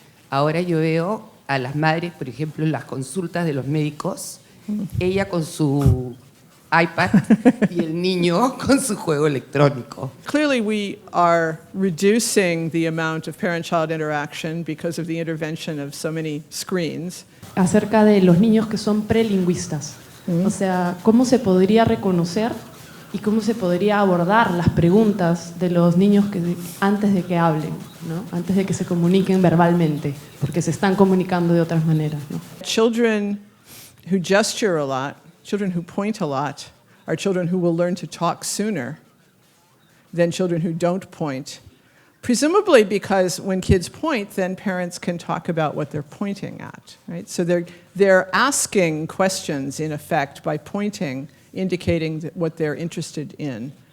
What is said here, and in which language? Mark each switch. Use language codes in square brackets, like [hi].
[es] Ahora yo veo a las madres, por ejemplo, en las consultas de los médicos, ella con su iPad y el niño con su juego electrónico. [en] Clearly, we are reducing the amount of parent-child interaction because of the intervention of so many screens. [es] Acerca de los niños que son prelingüistas. O sea, ¿cómo se podría reconocer y cómo se podría abordar las preguntas de los niños antes de que hablen, ¿no? Antes de que se comuniquen verbalmente, porque se están comunicando de otras maneras, ¿no? [en] Children who gesture a lot, children who point a lot, are children who will learn to talk sooner than children who don't point. Presumably because when kids point, then parents can talk about what they're pointing at, right? So they're asking questions, in effect, by pointing, indicating what they're interested in.